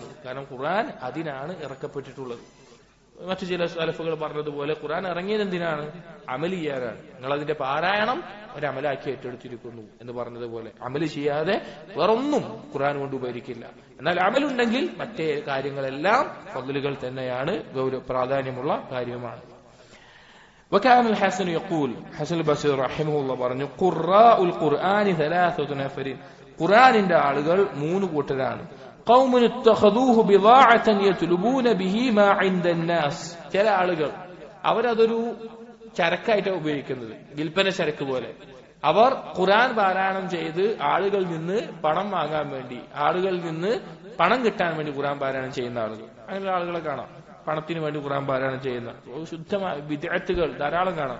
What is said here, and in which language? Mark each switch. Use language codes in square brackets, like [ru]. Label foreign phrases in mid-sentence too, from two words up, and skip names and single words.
[ml] കാരണം ഖുർആൻ അതിനാണ് ഇറക്കപ്പെട്ടിട്ടുള്ളത്. മറ്റു ചില സലഫുകൾ പറഞ്ഞതുപോലെ ഖുർആൻ ഇറങ്ങിയത് എന്തിനാണ്? അമൽ ചെയ്യാനാണ്. നിങ്ങൾ അതിന്റെ പാരായണം ഒരമലാക്കി ഏറ്റെടുത്തിരിക്കുന്നു എന്ന് പറഞ്ഞതുപോലെ അമല് ചെയ്യാതെ വേറൊന്നും ഖുർആൻ കൊണ്ട് ഉപകരിക്കില്ല. എന്നാൽ അമലുണ്ടെങ്കിൽ മറ്റേ കാര്യങ്ങളെല്ലാം ഫദ്ലുകൾ തന്നെയാണ്, പ്രാധാന്യമുള്ള കാര്യമാണ്. [ar] وكان الحسن يقول, حسن البصري رحمه الله പറഞ്ഞു, قراء القرآن ثلاثة نفر, [ml] ഖുർആനിന്റെ ആളുകൾ മൂന്ന് കൂട്ടരാണ്. [ar] قوم اتخذوه بضاعة يطلبون به ما عند الناس, [ml] ചില ആളുകൾ അവരതൊരു ചരക്കായിട്ടാണ് ഉപയോഗിക്കുന്നത്, വിൽപ്പന ചരക്ക് പോലെ. അവർ ഖുർആൻ പാരായണം ചെയ്ത് ആളുകളിൽ നിന്ന് പണം വാങ്ങാൻ വേണ്ടി, ആളുകളിൽ നിന്ന് പണം കിട്ടാൻ വേണ്ടി ഖുർആൻ പാരായണം ചെയ്യുന്ന ആളുകൾ, അങ്ങനെയുള്ള ആളുകളെ കാണാം. പണത്തിന് വേണ്ടി ഖുർആൻ പാരായണം ചെയ്യുന്ന ശുദ്ധമായ വിദ്യാർത്ഥികൾ ധാരാളം കാണാം.